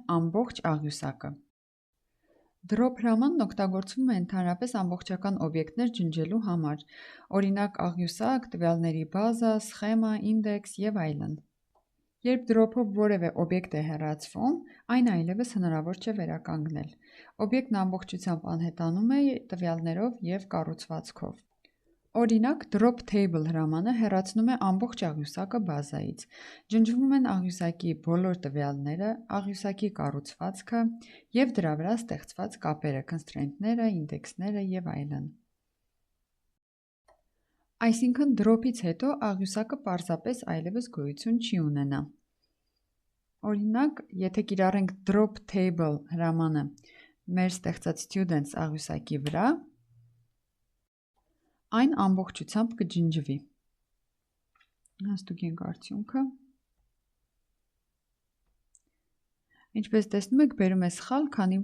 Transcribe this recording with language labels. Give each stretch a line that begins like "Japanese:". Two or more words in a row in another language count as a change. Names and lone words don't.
Armenian: ամբողջ աղյուսակը։ Drop հրամանն օգտագործվում է ընդհանրապես ամբողջական օբյեկտներ ջնջելու համար, օրինակ աղյուսակ, տվյալների բազա, սխեմա, ինդեքս և այլն։ Երբ drop-ով որևէ օբյեկտ է հեռացվում, այն այլևս հնարավոր չէ վերականգնել։ Օբյեկտն ամբողջությամբ անհետանում է տվյալներով և կառուցվածքով։ Օրինակ
English: drop table
Armenian: հրամանը հեռացնում է ամբողջ աղյուսակը բազայից։ Ջնջվում են աղյուսակի բոլոր տվյալները, աղյուսակի կառուցվածքը և դրա վրա ստեղծված կապերը, constraint-ները, ինդեքսները և այլն։ Այսինքն drop-ից հետո աղյուսակը պարզապես այլևս գոյություն չի ունենա։ Օրինակ, եթե կիրառենք
English: drop table
Armenian: հրամանը մեր ստեղծած students աղյուսակի վրա, այն ամբողջությամբ կջնջվի։ Հաստուգենք արդյունքը։ Ինչպես տեսնում եք, բերում է սխալ, քանի